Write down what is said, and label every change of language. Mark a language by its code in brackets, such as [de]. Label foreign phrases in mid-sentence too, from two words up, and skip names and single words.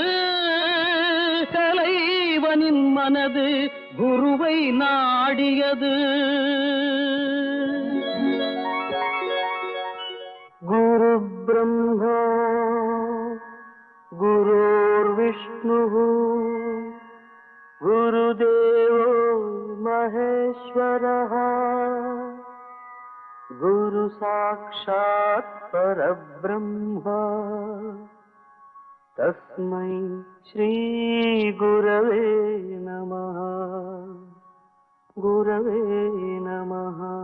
[ta] கலைவனின் மனது குருவை நாடியது. [sa] गुरु ब्रह्मा गुरुर्विष्णु गुरुदेवो महेश्वरः गुरु साक्षात् परब्रह्मा तस्मै श्री गुरवे नमः. गुरवे नमः.